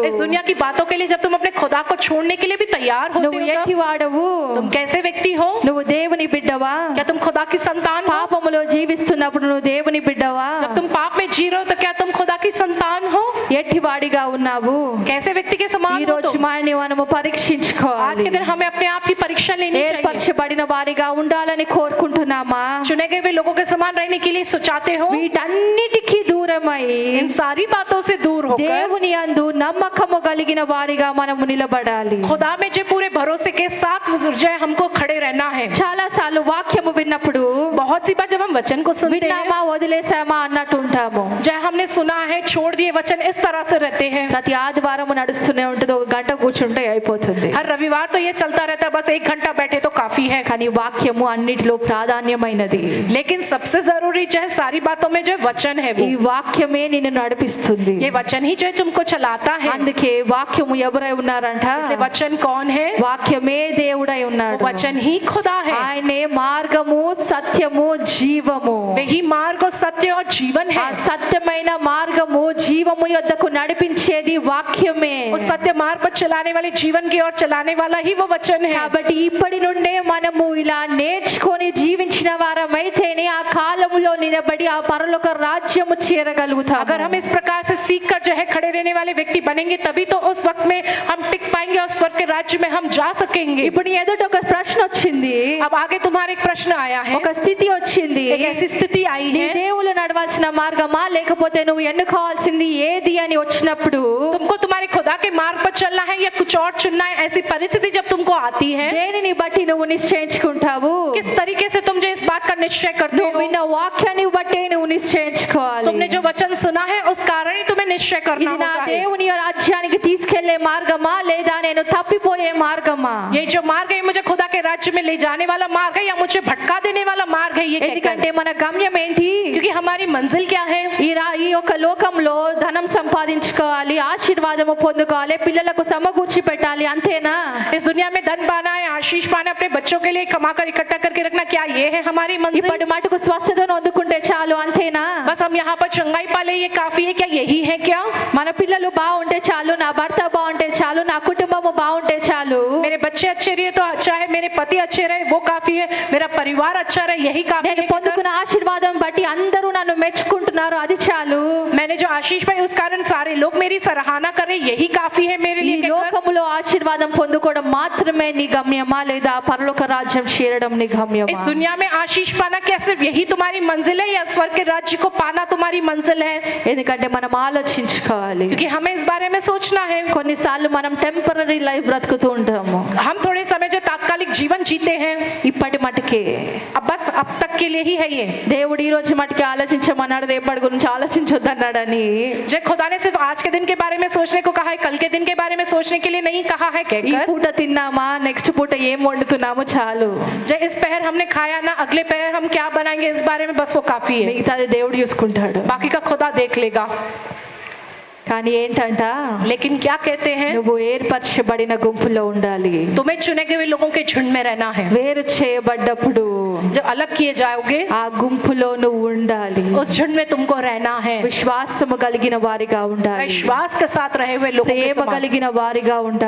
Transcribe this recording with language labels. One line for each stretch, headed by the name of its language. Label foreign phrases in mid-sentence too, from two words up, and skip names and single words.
Hindi: इस दुनिया की बातों के लिए जब तुम अपने खुदा को छोड़ने के लिए भी तैयार होते
Telugu: నువ్వు
Hindi: हो,
Telugu: ఎట్టి
Hindi: तब
Telugu: వాడవు?
Hindi: तुम कैसे व्यक्ति हो?
Telugu: నువ్వు దేవుని బిడ్డవా?
Hindi: क्या तुम खुदा की संतान हो?
Telugu: పాపములో జీవిస్తున్నప్పుడు నువ్వు దేవుని బిడ్డవా?
Hindi: जब तुम पाप में जी रहे हो तो क्या तुम खुदा की संतान हो?
Telugu: ఎట్టి వాడిగా ఉన్నావు?
Hindi: कैसे व्यक्ति के समान
Telugu: ఈ
Hindi: हो
Telugu: రోజు
Hindi: तुम?
Telugu: మనల్ని మనము
Hindi: आज
Telugu: పరీక్షించుకోవాలి.
Hindi: के दिन हमें अपने आप की परीक्षा लेनी चाहिए।
Telugu: ఏర్పరచబడిన వారిగా ఉండాలని కోరుకుంటున్నామా?
Hindi: चुने गए हुए लोगों के समान रहने के लिए सोचाते हो?
Telugu: వీటన్నిటికీ దూరమై
Hindi: इन सारी बातों से दूर होकर
Telugu: దేవుని యందు నమ్మకము కలిగిన వారిగా మనము నిలబడాలి.
Hindi: खुदा में जो पूरे भरोसे के साथ जो है हमको खड़े रहना है।
Telugu: చాలా సార్లు వాక్యము విన్నప్పుడు
Hindi: बहुत सी बार जब हम वचन को सुनते हैं,
Telugu: విన్నామా వదిలేసామా అన్నట్టు ఉంటాము.
Hindi: जो हमने सुना है छोड़ दिए वचन, इस तरह से रहते हैं।
Telugu: ప్రతి ఆదివారం నడుస్తూనే ఉంటుంది, ఒక గంట కూర్చుంటే అయిపోతుంది.
Hindi: हर रविवार तो ये चलता रहता है, बस 1 घंटा बैठे तो काफी है।
Telugu: కానీ వాక్యము అన్నిటిలో ప్రాధాన్యమైనది.
Hindi: लेकिन सबसे जरूरी जो है सारी बातों में जो वचन है,
Telugu: ఈ
Hindi: वो
Telugu: వాక్యమే నిన్ను నడిపిస్తుంది.
Hindi: ये वचन ही जो है तुमको चलाता है।
Telugu: అందుకే వాక్యము ఎవరై ఉన్నారంట?
Hindi: इसलिए वचन कौन है?
Telugu: వాక్యమే దేవుడై
Hindi: वो
Telugu: ఉన్నాడు.
Hindi: वचन ही खुदा है।
Telugu: ఆయనే మార్గము, సత్యము, జీవము.
Hindi: वही मार्ग और सत्य और जीवन
Telugu: ఆ
Hindi: है।
Telugu: సత్యమైన మార్గము జీవము యొద్దకు నడిపించేది వాక్యమే.
Hindi: उस सत्य मार्ग पर चलाने वाले, जीवन की ओर चलाने वाला ही वो वचन है।
Telugu: కాబట్టి ఇప్పటి నుండే మనము ఇలా నేర్చుకొని జీవించిన వారమైతేనే ఆ కాలములో నిలబడి ఆ పరలోక రాజ్యము చేర చేరగలుగుతాము
Hindi: अगर हम इस प्रकार से सीख कर जो है खड़े रहने वाले व्यक्ति बनेंगे तभी तो उस वक्त में हम टिक पाएंगे और स्वर्ग के राज्य में हम जा सकेंगे।
Telugu: ఇప్పుడు నీ ఎదుట ఒక ప్రశ్న వచ్చింది
Hindi: अब आगे तुम्हारे एक प्रश्न आया है,
Telugu: ఒక స్థితి వచ్చింది
Hindi: एक ऐसी स्थिति आई
Telugu: నీ
Hindi: है,
Telugu: దేవుళ్ళు నడవాల్సిన మార్గమా లేకపోతే నువ్వు ఎన్నుకోవాల్సింది ఏది అని వచ్చినప్పుడు
Hindi: तुमको तुम्हारे खुदा के मार्ग पर चलना है या कुछ और चुनना है। ऐसी परिस्थिति जब तुमको आती है,
Telugu: దేనిని బట్టి నువ్వు నిశ్చయించుకుంటావు
Hindi: किस तरीके से तुम जो इस बात का निश्चय करते
Telugu: నువ్వు
Hindi: हो।
Telugu: విన్న వాక్యాన్ని బట్టి నువ్వు నిశ్చయించుకోవాలి
Hindi: तुमने जो वचन सुना है उस कारण ही तुम्हें निश्चय करना
Telugu: ఇది నా
Hindi: होता है।
Telugu: దేవుని రాజ్యానికి తీసుకెళ్లే మార్గమా లేదా నేను తప్పిపోయే మార్గమా
Hindi: ये जो मार्ग है मुझे खुदा के राज्य में ले जाने वाला मार्ग है या मुझे भटका देने वाला मार्ग है। ये कहकर,
Telugu: ఎందుకంటే మన గమ్యం ఏంటి
Hindi: क्योंकि हमारी मंजिल क्या है।
Telugu: ఈ యొక్క లోకంలో ధనం సంపాదించుకోవాలి ఆశీర్వాదము పొందుకోవాలి పిల్లలకు సమకూర్చి పెట్టాలి అంతేనా
Hindi: इस दुनिया में धन पाना है, आशीष पाना, अपने बच्चों के लिए कमा कर इकट्ठा करके रखना, क्या ये है हमारी मंजिल।
Telugu: ఇప్పటి మటుకు స్వస్థతను అందుకుంటే చాలు అంతేనా
Hindi: बस हम यहाँ पर चंगाई पाले ये काफी है, क्या यही है क्या।
Telugu: మన పిల్లలు బాగుంటే చాలు నా భర్త బాగుంటే చాలు నా కుటుంబము బాగుంటే చాలు
Hindi: मेरे बच्चे अच्छे रहे तो अच्छा है, मेरे पति अच्छे रहे वो काफी है, मेरा परिवार अच्छा रहे यही काफी
Telugu: నేను
Hindi: है।
Telugu: పొందుకున్న ఆశీర్వాదం బట్టి అందరూ నన్ను మెచ్చుకుంటున్నారు అది చాలు
Hindi: मैंने जो आशीष पाई उस कारण सारे लोग मेरी सराहना कर रहे यही काफी है मेरे
Telugu: ఈ
Hindi: लिए। कहकर,
Telugu: లోకములో ఆశీర్వాదం పొందుకోవడం మాత్రమే నీ గమ్యమా లేదా పరలోక రాజ్యం చేరడం నీ
Hindi: इस
Telugu: గమ్యమా
Hindi: दुनिया में आशीष पाना क्या सिर्फ यही तुम्हारी मंजिल है या स्वर्ग के राज्य को पाना तुम्हारी मंजिल है।
Telugu: ఎందుకంటే మనం ఆలోచించుకోవాలి
Hindi: क्योंकि हमें इस बारे में सोचना है।
Telugu: కొన్నిసార్లు మనం
English: temporary life
Telugu: బ్రతుకుతూ ఉంటాము
Hindi: हम थोड़े समय जो तात्कालिक जीवन जीते हैं,
Telugu: ఇప్పటి మటుకే
Hindi: अब बस अब तक के लिए ही है ये।
Telugu: దేవుడు ఈ రోజు మటుకే ఆలోచించమన్నాడు రేపటి గురించి ఆలోచించొద్దన్నాడని
Hindi: जब खुदा ने सिर्फ आज के दिन के बारे में सोचने को कहा है, कल के दिन के बारे में सोचने के लिए नहीं कहा है।
Telugu: ఈ
Hindi: कहकर
Telugu: పూట తిన్నామా నెక్స్ట్ పూట ఏం వండుతున్నామో చాలు
Hindi: जब इस पहर हमने खाया ना, अगले पहर हम क्या बनाएंगे इस बारे में बस वो काफी है,
Telugu: మిగతాది దేవుడు చూసుకుంటాడు
Hindi: बाकी का खुदा देख लेगा।
Telugu: కానీ ఏంటంట
Hindi: लेकिन क्या कहते हैं,
Telugu: నువ్వు ఏర్పరచబడిన గుంపులో ఉండాలి
Hindi: तुम्हें चुने गए लोगों के झुंड में रहना है।
Telugu: వేరు చేయబడ్డప్పుడు
Hindi: जब अलग किए जाओगे
Telugu: ఆ గుంపులో నువ్వు ఉండాలి
Hindi: उस झुंड में तुमको रहना है।
Telugu: విశ్వాసము కలిగిన వారిగా ఉండాలి
Hindi: विश्वास के साथ रहे हुए लोगों के
Telugu: ప్రేమ
Hindi: समान,
Telugu: కలిగిన వారిగా ఉండాలి